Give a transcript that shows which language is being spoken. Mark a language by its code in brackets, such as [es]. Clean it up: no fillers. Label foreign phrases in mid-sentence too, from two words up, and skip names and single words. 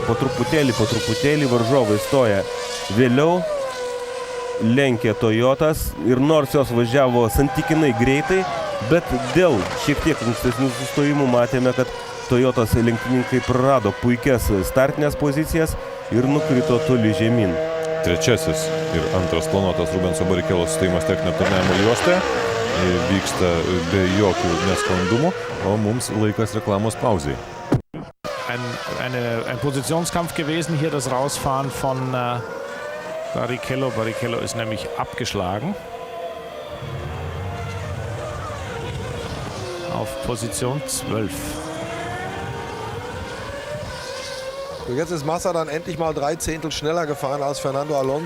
[lt] Po truputėlį varžovai stoja vėliau, lenkė Toyotas ir nors jos važiavo santykinai greitai, bet dėl šiek tiek ankstesnių sustojimų matėme, kad Toyotos lenktynininkai prarado puikias startinės pozicijas ir nukrito toli žemyn. Trečiasis ir antras planuotas Rubenso Barrichello sustojimas techninio aptarnavimo juostoje vyksta be jokių nesklandumų, o mums laikas reklamos pauzei. [de] Ein Positionskampf gewesen hier, das Rausfahren von Barrichello. Barrichello ist nämlich abgeschlagen. Auf Position 12. Jetzt ist Massa dann endlich mal 3 Zehntel schneller gefahren als Fernando Alonso.